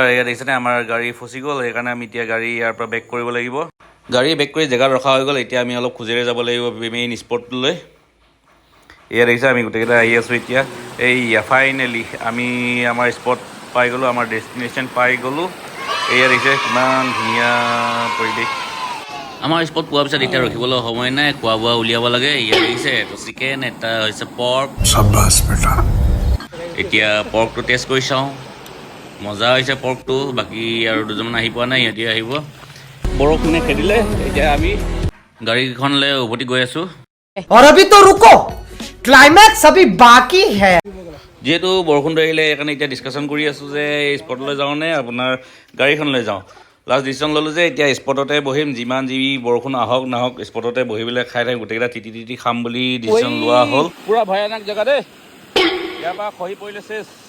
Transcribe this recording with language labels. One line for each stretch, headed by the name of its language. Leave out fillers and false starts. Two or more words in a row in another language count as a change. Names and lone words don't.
Assamese: এয়া দেখিছেনে আমাৰ গাড়ী ফচি গ'ল সেইকাৰণে আমি এতিয়া গাড়ী ইয়াৰ পৰা বেক কৰিব লাগিব গাড়ী বেক কৰি জেগাত ৰখা হৈ গ'ল এতিয়া আমি অলপ খোজেৰে যাব লাগিব
English: main spot
Assamese: এয়া দেখিছে আমি গোটেইকেইটা আহি আছোঁ এতিয়া এইয়া ফাইনেলি আমি আমাৰ স্পট পাই গ'লোঁ আমাৰ ডেষ্টিনেশ্যন পাই গ'লোঁ এয়া দেখিছে কিমান ধুনীয়া পৰিৱেশ আমাৰ স্পট পোৱাৰ পিছত এতিয়া ৰখিবলৈ সময় নাই খোৱা বোৱা উলিয়াব লাগে ইয়াত দেখিছে চিকেন এটা হৈছে পৰ্ক এতিয়া পৰ্কটো টেষ্ট কৰি চাওঁ মজা হৈছে পৰ্কটো বাকী আৰু দুজনমান আহি পোৱা নাই সিহঁতি আহিব বৰষুণে খেদিলে এতিয়া আমি গাড়ীখনলৈ উভতি গৈ আছোঁ
Hindi: और अभी तो रुको क्लाइमैक्स अभी बाकी है
Assamese: যিহেতু বৰষুণটো আহিলে সেইকাৰণে এতিয়া ডিছকাশ্যন কৰি আছোঁ যে স্পটলৈ যাওঁনে আপোনাৰ গাড়ীখনলৈ যাওঁ
English: last decision
Assamese: ল'লোঁ যে এতিয়া স্পটতে বহিম যিমান যি বৰষুণ আহক নাহক স্পটতে বহি পেলাই খাই থাকিম গোটেইকেইটা তিতি খাম বুলি ডিচিশ্যন লোৱা হ'ল পূৰা ভয়ানক জেগা দেই ইয়াৰ পৰা খহি পৰিলে চেছ